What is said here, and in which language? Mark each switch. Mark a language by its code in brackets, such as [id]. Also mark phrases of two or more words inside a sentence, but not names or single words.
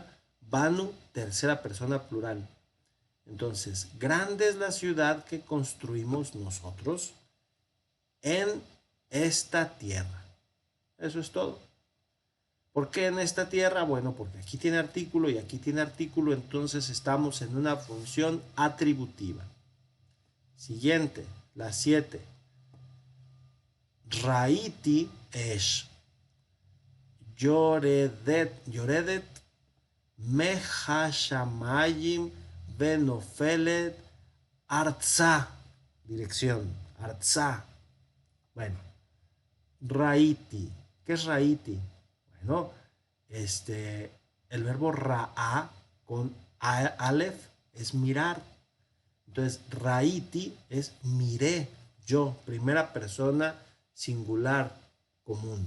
[es] Banu, tercera persona plural. Entonces, grande es la ciudad que construimos nosotros en esta tierra. Eso es todo. ¿Por qué en esta tierra? Bueno, porque aquí tiene artículo y aquí tiene artículo, entonces estamos en una función atributiva. Siguiente, la 7. [he] ראיתי אש. יורדת מהשמים ונופלת ארצה. [es] Dirección, artza. Bueno, Raiti. ¿Qué es Raiti? Bueno, el verbo ra'a con alef es mirar. Entonces, Raiti es miré, yo, primera persona singular común.